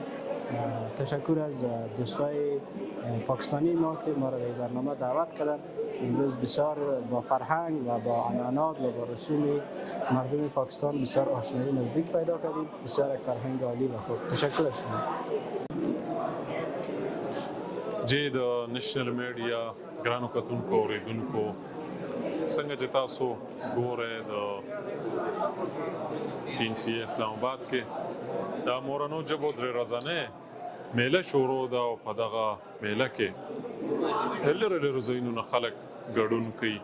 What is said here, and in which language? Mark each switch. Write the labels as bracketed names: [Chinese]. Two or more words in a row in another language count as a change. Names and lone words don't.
[Persian] تشکر از دوستای پاکستانی ما که ما را به برنامه دعوت کردن. امروز بسیار با فرهنگ و با عنعنات و با رسوم مردم پاکستان بسیار آشنایی نزدیک پیدا کردیم. بسیار یک فرهنگ عالی و خوب. تشکر از شما. [Pashto] جې د [English] national media [Pashto] ګرانو کتونکو اوریدونکو څنګه چې تاسو ګورئ د PNCA اسلام آباد کې د مورنو ژبو درې ورځنۍ میله شروع ده او په دغه میله کې لرې لرې ځایونو نه خلک ګډون کوي.